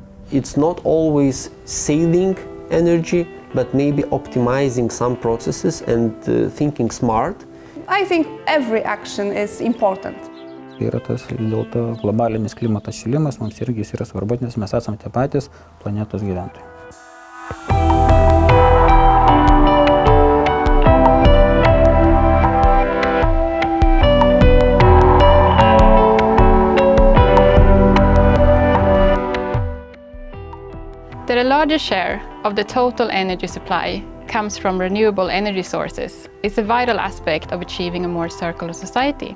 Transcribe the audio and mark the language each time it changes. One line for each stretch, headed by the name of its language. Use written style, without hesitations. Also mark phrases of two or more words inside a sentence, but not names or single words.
English: it's not always saving energy, but maybe optimizing some processes and thinking smart. I think every action is important.
Lithuanian: Yra tas dėl to globalinis klimato šilimas mums irgi yra svarbu, nes mes esame tie patys planetos gyventojai.
English: That a larger share of the total energy supply comes from renewable energy sources is a vital aspect of achieving a more circular society.